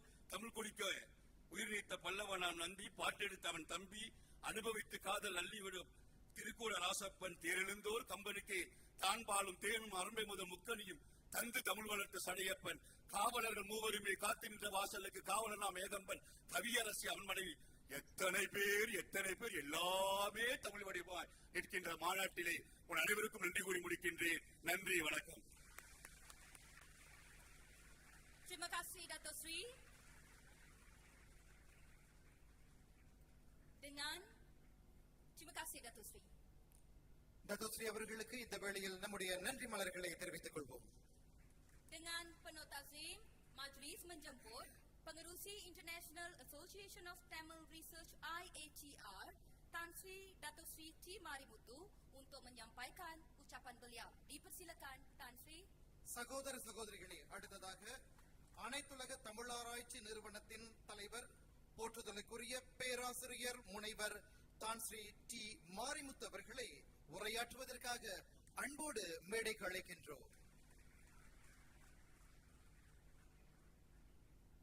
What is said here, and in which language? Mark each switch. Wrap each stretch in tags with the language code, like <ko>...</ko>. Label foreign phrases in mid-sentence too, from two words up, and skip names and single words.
<ta>தமிழ் குடிக்க உயிர் நீத்த பல்லவனாம் நந்தி, பாட்டெடுத்த அவன் தம்பி, அனுபவித்து காதல் அள்ளிவிடும் திருக்கூட ராசப்பன், தேரெழுந்தோர் கம்பனுக்கு தான் பாலும் தேனும் அரும்பை முதல் முக்கனியும் தந்து தமிழ் வளர்த்த சடையப்பன், காவலர்கள் மூவருமே காத்து நின்ற வாசலுக்கு காவலனாம் ஏகம்பன், கவியரசி அவன் மனைவி, எத்தனை பேர் எல்லாமே தமிழ் வடிவாய் நிற்கின்ற மாநாட்டிலே உன் அனைவருக்கும் நன்றி கூறி முடிக்கின்றேன். நன்றி, வணக்கம்.</ta> <ms>Terima kasih Dato' Sri. Terima kasih Dato' Sri.</ms> <ta>Dato' Sri அவர்களுக்கு இந்த வேளையில் நம்முடைய நன்றி மலர்களை தெரிவித்துக் கொள்வோம்.</ta> <ms>Dengan penuh takzim, majlis menjemput Pengerusi International Association of Tamil Research IATR Tan Sri Dato' Sri T. Marimuthu untuk menyampaikan ucapan beliau. Dipersilakan Tan Sri.</ms> <ta>சகோதர சகோதரிகளே, அடுத்ததாக அனைத்துலக தமிழாராய்ச்சி நிறுவனத்தின் தலைவர் போற்றுதலுக்குரிய பேராசிரியர் முனைவர் தான் ஸ்ரீ டி மாரிமுத்து அவர்களை உரையாற்றுவதற்காக அன்போடு மேடைக்கு அழைக்கின்றோம்.</ta>